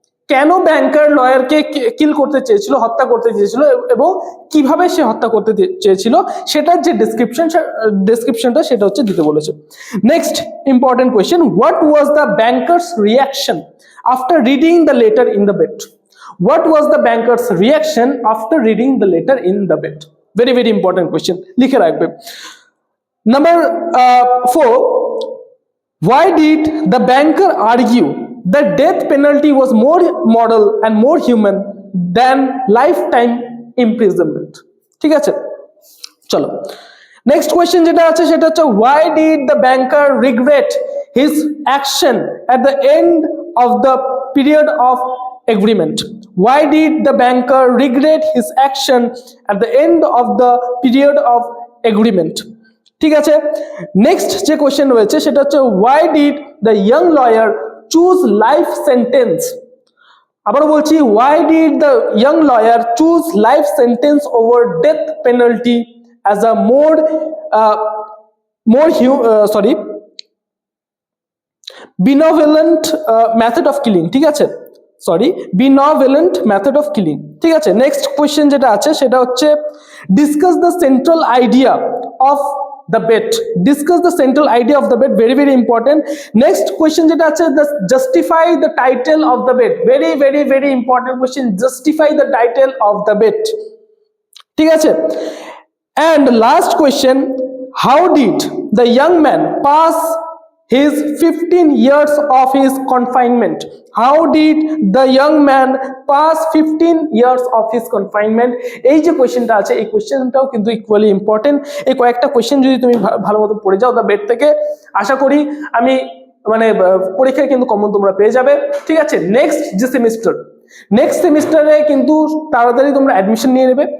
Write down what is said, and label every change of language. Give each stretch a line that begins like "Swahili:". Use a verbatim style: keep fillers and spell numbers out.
Bangla: কেন ব্যাংকার লয়ারকে কিল করতে চেয়েছিল, হত্যা করতে চেয়েছিল এবং কিভাবে সে হত্যা করতে চেয়েছিল সেটার যে ডেসক্রিপশন ডেসক্রিপশনটা সেটা হচ্ছে দিতে বলেছে।
English: Next important question, what was the banker's reaction after reading the letter in the bet? What was the banker's reaction after reading the letter in the bet? Very very important question,
Bangla: লিখে রাখবে।
English: Number four, why did the banker argue that death penalty was more moral and more human than lifetime imprisonment?
Bangla: ঠিক আছে, চলো next question যেটা আছে সেটা হচ্ছে
English: why did the banker regret his action at the end of the period of agreement? Why did the banker regret his action at the end of the period of agreement?
Bangla: ঠিক আছে। Next যে question রয়েছে সেটা হচ্ছে
English: why did the young lawyer choose life sentence?
Bangla: আবারও বলছি,
English: why did the young lawyer choose life sentence over death penalty as a more uh, more uh, sorry benevolent uh, method of killing?
Bangla: ঠিক আছে,
English: Sorry benevolent method of killing, ঠিক আছে। Next question
Bangla: যেটা আছে সেটা হচ্ছে
English: Discuss the central idea of the bet. Discuss the central idea of the bet, very very important. Next question
Bangla: jeta ache,
English: justify the title of the bet. Very very very important question, justify the title of the bet,
Bangla: ঠিক আছে।
English: And last question, how did the young man pass his fifteen years of his confinement? How did the young man pass fifteen years of his confinement?
Bangla: এই যে কোশ্চেনটা আছে এই কোশ্চেনটাও কিন্তু equally important. এই কয়েকটা কোশ্চেন যদি তুমি ভালো মতো পড়ে যাও দ্য বেট থেকে, আশা করি আমি মানে পরীক্ষায় কিন্তু কমন তোমরা পেয়ে যাবে, ঠিক আছে। নেক্সট যে সেমিস্টার নেক্সট সেমিস্টারে কিন্তু তাড়াতাড়ি তোমরা অ্যাডমিশন নিয়ে নেবে।